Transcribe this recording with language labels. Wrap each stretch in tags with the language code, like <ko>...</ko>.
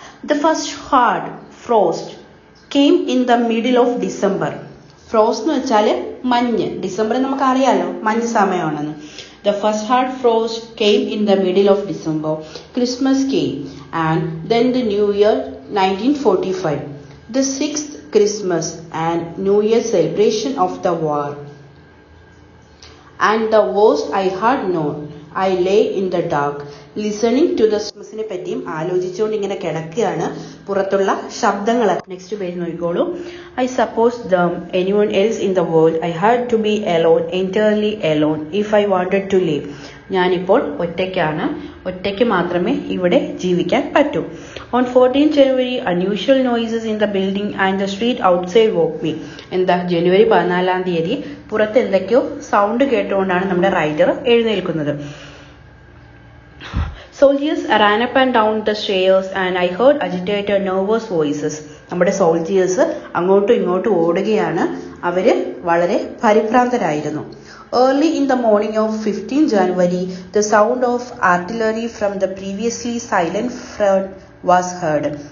<en>The first hard frost came in the middle of December.</en> <ml>Frost എന്ന് വെച്ചാൽ മഞ്ഞ്. December നമുക്ക് അറിയാലോ മഞ്ഞ് സമയമാണെന്ന്.</ml> <en>The first hard frost came in the middle of December. Christmas came, and then the New Year 1945. The 6th Christmas and New Year celebration of the war. And the worst I had known. I lay in the dark, listening to the</en> <ml>ക്രിസ്മസിനെ പറ്റിയും ആലോചിച്ചുകൊണ്ട് ഇങ്ങനെ കിടക്കുകയാണ്. പുറത്തുള്ള ശബ്ദങ്ങൾ. Next page നോക്കിക്കോളൂ.</ml> <en>I suppose anyone else in the world I had to be alone, entirely alone, if I wanted to live.</en> <ml>ഞാനിപ്പോൾ ഒറ്റയ്ക്കാണ്. ഒറ്റയ്ക്ക് മാത്രമേ ഇവിടെ ജീവിക്കാൻ പറ്റൂ.</ml> <en>On 14th January, unusual noises in the building and the street outside woke me.</en> <ml>ജനുവരി 14-ാം തീയതി പുറത്ത് എന്തൊക്കെയോ സൗണ്ട് കേട്ടുകൊണ്ടാണ് നമ്മുടെ writer എഴുന്നേൽക്കുന്നത്.</ml> <en>Soldiers ran up and down the stairs and I heard agitated, nervous voices.</en> <ml>നമ്മുടെ സോൾജിയേഴ്സ് അങ്ങോട്ടും ഇങ്ങോട്ടും ഓടുകയാണ്. അവര് വളരെ പരിഭ്രാന്തരായിരുന്നു.</ml> <en>Early in the morning of 15th January, the sound of artillery from the previously silent front was heard.</en>